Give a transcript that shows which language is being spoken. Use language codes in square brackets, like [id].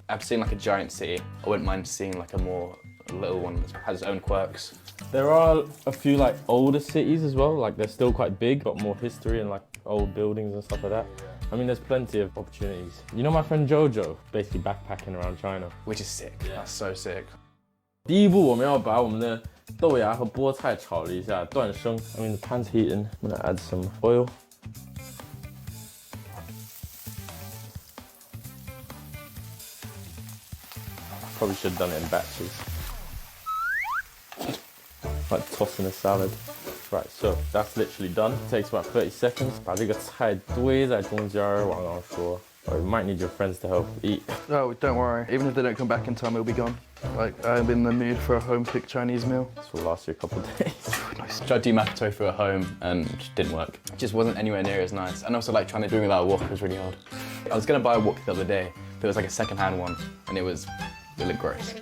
[en] I've seen a giant city. I wouldn't mind seeing a more little one that has its own quirks. There are a few older cities as well. They're still quite big, got more history and old buildings and stuff like that. I mean, there's plenty of opportunities. You know my friend Jojo, basically backpacking around China. Which is sick. Yeah. That's so sick. [zh] 第一步我们要把我们的豆芽和菠菜炒了一下，断生。 [en] I mean, the pan's heating. I'm gonna add some oil. Probably should have done it in batches. Tossing a salad. Right, so that's literally done. It takes about 30 seconds. [zh] 把这个菜堆在中间，往上说。 [en] Or you might need your friends to help eat. Oh, don't worry. Even if they don't come back in time, it'll be gone. I'm in the mood for a home-cooked Chinese meal. This will last you a couple of days. Nice. Tried to do mapo tofu at home and it just didn't work. It just wasn't anywhere near as nice. And also trying to do it without a wok was really hard. I was gonna buy a wok the other day, but it was a second-hand one, and it looked gross.